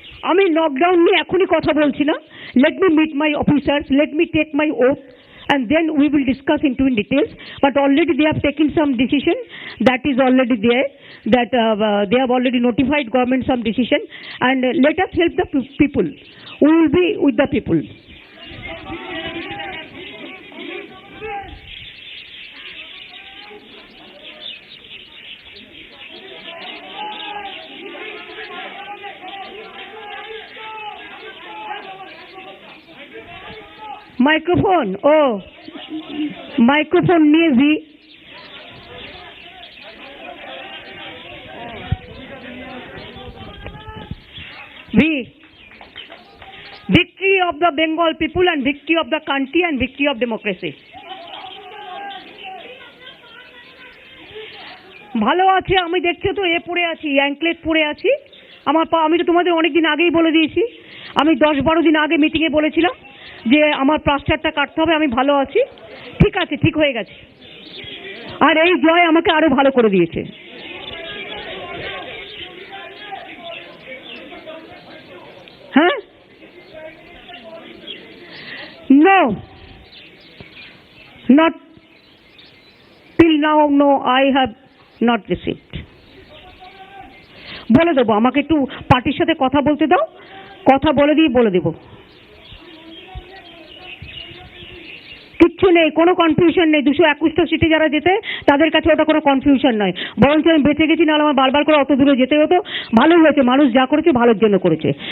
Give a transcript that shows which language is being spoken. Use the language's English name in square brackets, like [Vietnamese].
[Bangla] আমি লকডাউন নিয়ে এখনই কথা বলছি না। [English] Let me meet my officers, let me take my oath, and then we will discuss into in details. but already they have taken some decision that is already there, that they have already notified government some decision, and let us help the people. We will be with the people. Microphone, oh, microphone near V. Victory of the Bengal people and victory of the country and victory of democracy. [Bangla] ভালো আছে, আমি দেখছো তো এ পড়ে আছি, anklet পড়ে আছি। আমি তো তোমাদের অনেক দিন আগেই বলে দিয়েছি, আমি 10-12 দিন আগে মিটিংয়ে বলেছিলাম যে আমার প্লাস্টারটা কাটতে হবে, আমি ভালো আছি। ঠিক আছে, ঠিক হয়ে গেছে। আর এই জয় আমাকে আরো ভালো করে দিয়েছে। [English] হ্যাঁ, no, not till now, no, I have not received. [Bangla] বলে দেবো, আমাকে একটু পার্টির সাথে কথা বলতে দাও, কথা বলে দিয়ে বলে দেবো। কিচ্ছু নেই, কোনো কনফিউশন নেই। 221টা সিটে যারা যেতে তাদের কাছে ওটা কোনো কনফিউশন নয়। বরঞ্চ আমি বেঁচে গেছি, নাহলে আমার বারবার করে অত দূরে যেতে হতো। ভালোই হয়েছে, মানুষ যা করেছে ভালোর জন্য করেছে।